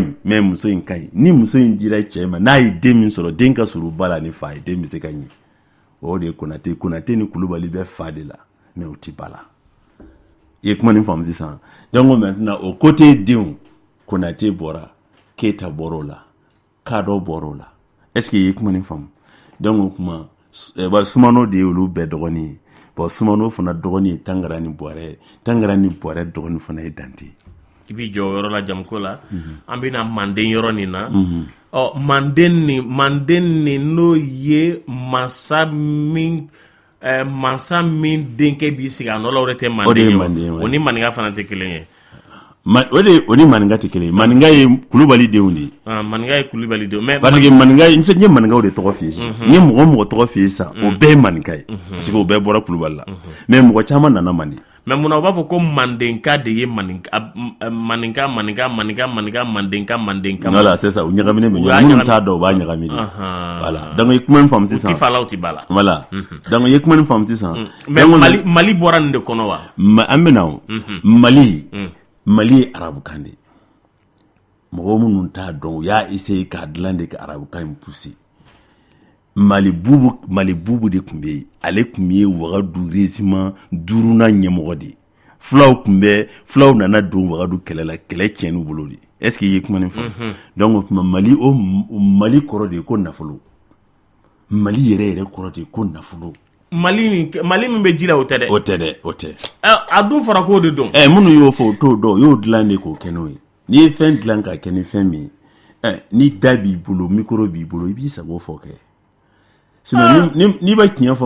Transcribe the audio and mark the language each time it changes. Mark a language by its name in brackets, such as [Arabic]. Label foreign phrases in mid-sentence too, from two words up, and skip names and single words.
[Bambara] ɲi mais muso in ka ɲi ni muso in dira cɛ in ma n'a ye den min sɔrɔ den ka surun ba la ni fa ye den bɛ se ka ɲɛ o de ye Konate ni Kulubali bɛ fa de la mais o ti ba la i ye kuma nin faamu sisan [French] donc maintenant [Bambara] o côté denw Konate bɔra Keita bɔra o la Kadɔ bɔra o la [French] est-ce que [Bambara] i ye kuma nin faamu donc o kuma Sumano de ye olu bɛɛ dɔgɔnin ye bon Sumano fana dɔgɔnin ye Tangara ni Bɔrɛ dɔgɔnin fana ye Dante i b'i jɔ o yɔrɔ la jamuko la an bɛna Manden yɔrɔ nin na Manden ni n'o ye mansa min denkɛ b'i sigi a nɔ la o de tɛ Manden ye o ni Maninka fana tɛ kelen ye o ni Maninka tɛ kelen ye Maninka ye Kulubali denw de ye Maninka ye Kulubali denw mais parce que Maninka n ye Maninkaw de tɔgɔ f'i ye sisan n ye mɔgɔ tɔgɔ f'i ye sisan o bɛɛ ye Maninka ye parce que o bɛɛ bɔra Kulubali la mais mɔgɔ caman nana Manden mais munna u b'a fɔ ko Mandenka de ye Maninka [French] voilà c'est ça [Bambara] u ɲagaminen bɛ ɲɔgɔn minnu t'a dɔn u b'a ɲagami voilà donc i ye kuma min faamu sisan u ti fa la u ti ba la voilà donc i ye kuma min faamu sisan mais Mali bɔra nin de kɔnɔ wa an bɛ na Mali ye arabukan de mɔgɔ minnu t'a dɔn u y'a essayer k'a dilan de ka arabukan in pousser Mali bubu de tun bɛ yen ale tun ye Wagadu régiment 5nan ɲɛmɔgɔ de ye fulaw nana don Wagadu kɛlɛ la kɛlɛ tiɲɛn'u bolo de [French] est-ce que [Bambara] i ye kuma nin faamu donc o tuma Mali kɔrɔ de ye ko nafolo Mali yɛrɛ kɔrɔ de ye ko nafolo Mali min bɛ ji la o tɛ dɛ o tɛ a dun fɔra k'o de dɔn minnu y'o fɔ o t'o dɔn o y'o dilan de k'o kɛ n'o ye n'i ye fɛn dilan k'a kɛ ni fɛn min ye ni da b'i bolo micro b'i bolo i b'i sago fɔ kɛ sinon n'i bɛ tiɲɛ fɔ